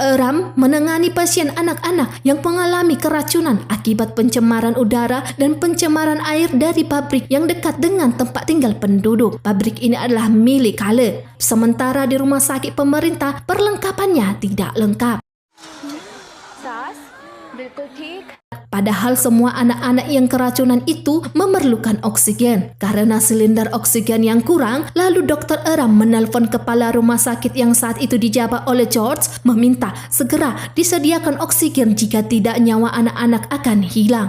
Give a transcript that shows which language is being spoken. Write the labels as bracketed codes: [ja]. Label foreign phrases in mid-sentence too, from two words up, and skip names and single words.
[id] Eram menangani pasien anak-anak yang mengalami keracunan akibat pencemaran udara dan pencemaran air dari pabrik yang dekat dengan tempat tinggal penduduk. Pabrik ini adalah milik Kale. Sementara di rumah sakit pemerintah, perlengkapannya tidak lengkap. [hi] सास बिल्कुल ठीक. [id] Padahal semua anak-anak yang keracunan itu memerlukan oksigen. Karena silinder oksigen yang kurang, lalu Dr. Eram menelpon kepala rumah sakit yang saat itu dijabat oleh George meminta segera disediakan oksigen jika tidak nyawa anak-anak akan hilang.